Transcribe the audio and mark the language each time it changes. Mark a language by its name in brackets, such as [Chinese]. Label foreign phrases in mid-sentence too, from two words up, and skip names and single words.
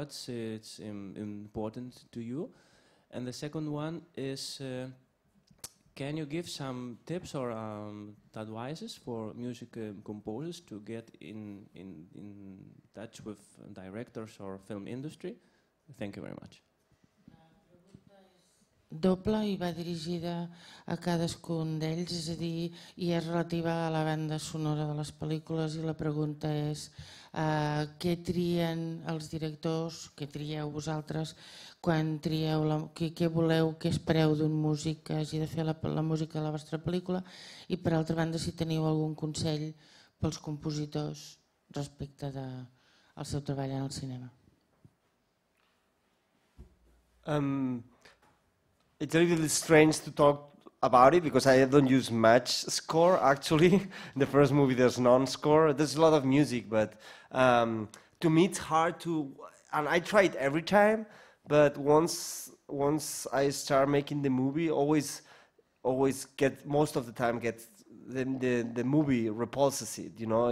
[English] What's important to you? And the second one is, can you give some tips or advices for music composers to get in touch with directors or film industry? Thank you very much. [Catalan] Doble i va dirigida a cadascun d'ells, és a dir, i és relativa a la banda sonora de les pel·lícules, i la pregunta és què trien els directors, què trieu vosaltres quan trieu, què voleu, què espereu d'un músic que hagi de fer la música de la vostra pel·lícula, i per altra banda si teniu algun consell pels compositors respecte al seu treball en el cinema. [English] It's a little strange to talk about it because I don't use much score actually. In the first movie there's non-score. There's a lot of music, but to me it's hard to, and I try it every time, but once I start making the movie, always get, most of the time gets the movie repulses it, you know.